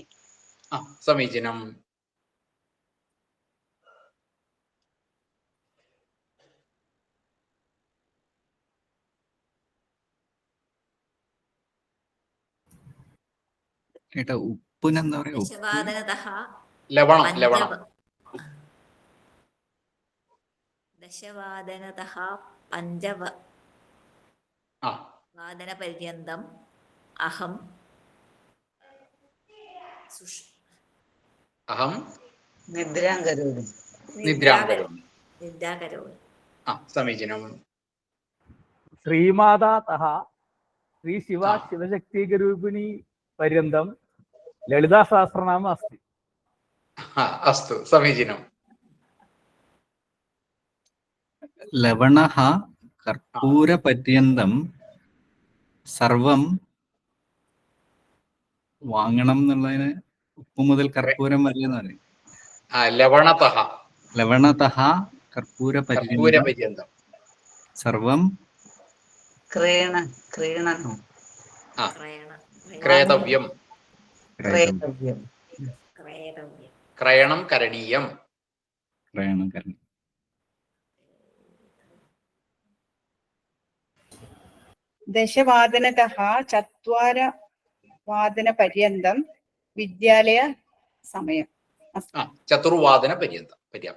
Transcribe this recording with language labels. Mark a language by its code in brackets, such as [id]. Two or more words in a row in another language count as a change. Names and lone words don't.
[sa] समीचीनम्. [ml] ഏട്ടാ ഉപ്പിനെന്താ പറയാ? [sa] ദശവാദനതഃ ലവണം, ലവണം. ദശവാദനതः 5 വാദനपर्यन्तम् अहं निद्रां करोमि. समीचीनम्. श्रीमातातः श्री शिवा शिवशक्तिरूपिणी पर्यन्तं ललितासहस्रनाम अस्ति. अस्तु, समीचीनम्. ലവണഃ കർപ്പൂരപര്യന്തം സർവം [ml] വാങ്ങണം എന്നുള്ളതിന് ഉപ്പ് മുതൽ കർപ്പൂരം വരെ എന്ന് പറയും. [sa] ലവണതഃ ലവണതഃ കർപ്പൂരപര്യന്തം സർവം ക്രേതവ്യം. ക്രയണം കരണീയം. दशवादनतः 4:00 विद्यालय समयम्. चतुर्वादनपर्यन्तं पर्याप्तं.